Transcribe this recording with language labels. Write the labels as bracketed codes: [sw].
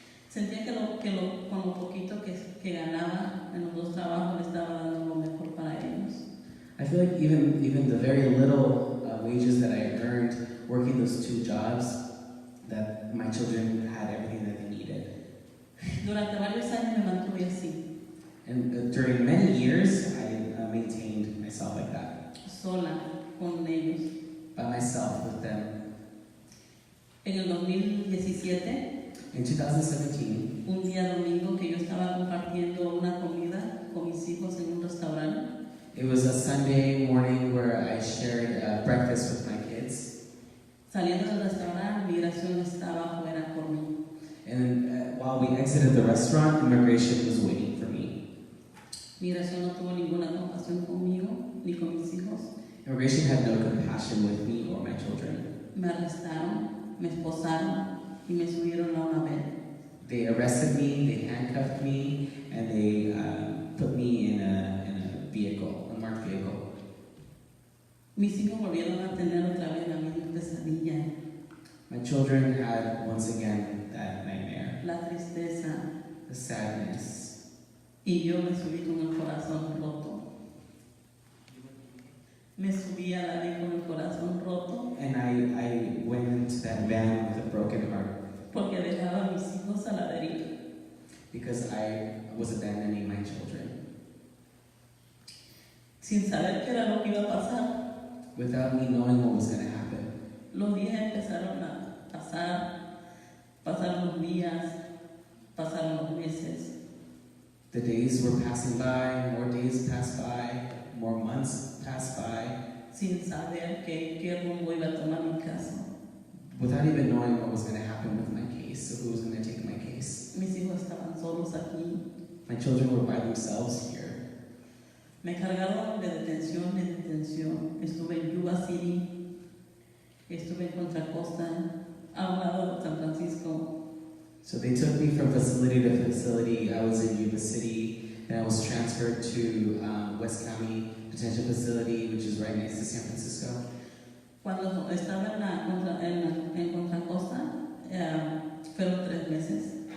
[es] Sentía que con lo poquito que ganaba en los 2 trabajos le estaba dando lo mejor para ellos. [en] I feel like even the very little wages that I earned working those 2 jobs, that my children had everything that they needed. [es] Durante varios años me mantuve así, [en] And during many years, I maintained myself like that, [es] sola con ellos. [en] by myself with them. [es] En el 2017, [en] In 2017, [es] un día domingo que yo estaba compartiendo una comida con mis hijos en un restaurante, [en] it was a Sunday morning where I shared breakfast with my kids. [es] saliendo del restaurante, migración estaba afuera por mí. [en] And while we exited the restaurant, immigration was waiting for me. [es] Migración no tuvo ninguna compasión conmigo ni con mis hijos. [en] Immigration had no compassion with me or my children. [es] Me arrestaron, me esposaron y me subieron a una van. [en] They arrested me, they handcuffed me, and they put me in a vehicle, a marked vehicle. [es] Mis hijos volvieron a tener otra vez la misma pesadilla, [en] My children had once again that nightmare, [es] la tristeza, [en] the sadness, [es] y yo me subí con el corazón roto. Me subí a la van con el corazón roto [en] and I went into that van with a broken heart [es] porque dejaba a mis hijos a la deriva. [en] because I was abandoning my children [es] Sin saber qué era lo que iba a pasar, [en] without me knowing what was going to happen. [es] los días empezaron a pasar los días, pasaron los meses. [en] The days were passing by, more days passed by, more months passed by, [es] Sin saber qué rumbo iba a tomar mi caso. [en] without even knowing what was going to happen with my case, or who was going to take my case. [es] Mis hijos estaban solos aquí. [en] My children were by themselves here. [es] Me cargaron de detención en detención. Estuve en Yuba City, estuve en Contra Costa, a un lado de San Francisco. [en] So they took me from facility to facility. I was in Yuba City, and I was transferred to West County Detention Facility, which is right next to San Francisco. [es] Cuando estaba en Contra Costa, fueron 3 meses.